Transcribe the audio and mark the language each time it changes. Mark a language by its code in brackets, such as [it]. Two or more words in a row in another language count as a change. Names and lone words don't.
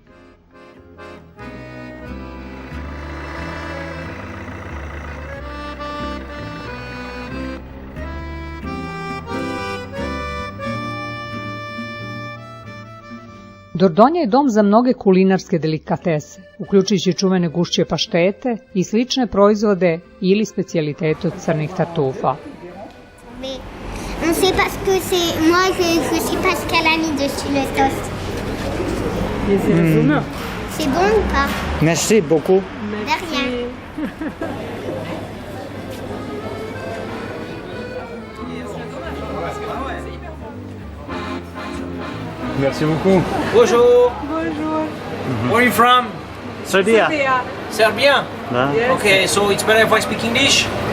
[sr] Dordogne je dom za mnoge kulinarske delikatese, uključujući čuvene gušće paštete i slične proizvode ili specijalitete od crnih tartufa. [fr] On sait parce que c'est moi je sais pas ce qu'elle a mis dessus le toast. C'est bon ou pas? Merci beaucoup. De rien. Merci beaucoup. Bonjour. [en] Where are you from? Serbia. Serbia? [sr] Da. [en] Okay, so it's better if I speak English?